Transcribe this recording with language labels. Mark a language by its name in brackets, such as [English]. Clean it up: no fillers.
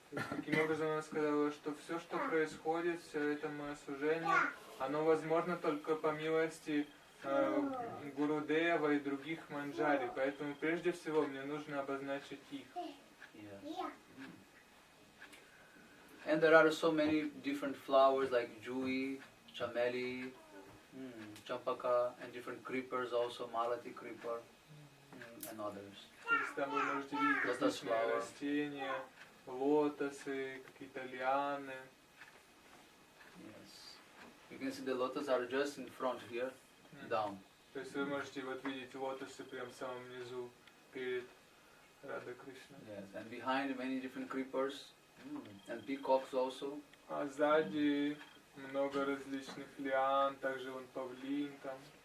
[Russian] Таким образом она сказала, что все, что происходит, все это мое служение, оно возможно только по милости Гурудева и других манджари. Поэтому прежде всего мне нужно обозначить их. [English] Yes. And there are so many different flowers like Jui, Chameli, Champaka, and different creepers also, Malati creeper, and others. [Russian] То есть там вы можете видеть различные растения, лотосы, какие-то лианы. [English] Yes. You can see the lotus are just in front here, down. [Russian] То есть вы можете вот видеть лотосы прямо в самом низу перед Рада Кришной. [English] Yes, and behind many different creepers and peacocks also. [Russian] А сзади много различных лиан, также вон павлин там.